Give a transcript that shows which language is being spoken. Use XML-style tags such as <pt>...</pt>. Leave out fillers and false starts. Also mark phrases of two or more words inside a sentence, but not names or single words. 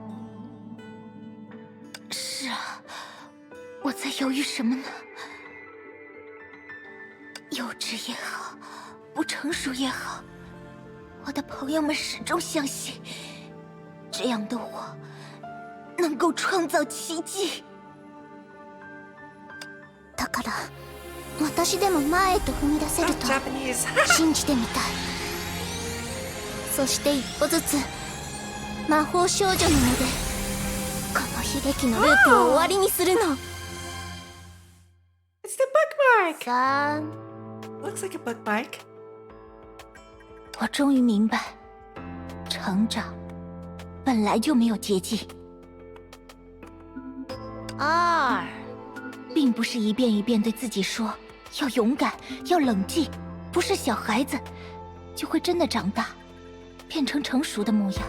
<zh>是啊，我在犹豫什么呢？幼稚也好，不成熟也好，我的朋友们始终相信，这样的我能够创造奇迹。</zh> <ja>だから私でも前へと踏み出せると</ja> <en>Japanese.</en> <ja>信じてみたい。そして一歩ずつ魔法少女の目でこの悲劇のループを終わりにするの。</ja> <en>It's the bookmark. 3， Looks like a bookmark.</en> <zh>我终于明白，成长本来就没有捷径， 2，并不是一遍一遍对自己说要勇敢，要冷静，不是小孩子就会真的长大，变成成熟的模样。</zh>